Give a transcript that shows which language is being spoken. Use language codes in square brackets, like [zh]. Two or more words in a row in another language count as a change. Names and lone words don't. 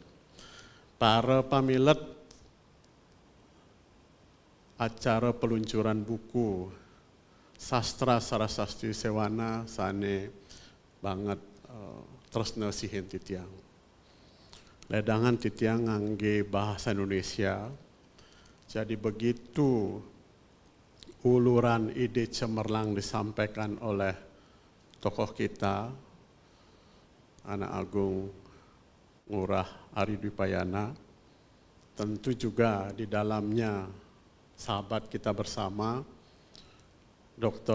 [ban] Para pamilet acara peluncuran buku Sastra Sarasasti Sewana sane banget tresna sihin Titiang. Ledangan Titiang ngangge bahasa Indonesia. [id] Jadi begitu uluran ide cemerlang disampaikan oleh tokoh kita, Anak Agung Ngurah Ari Dwipayana, tentu juga di dalamnya sahabat kita bersama, Dr.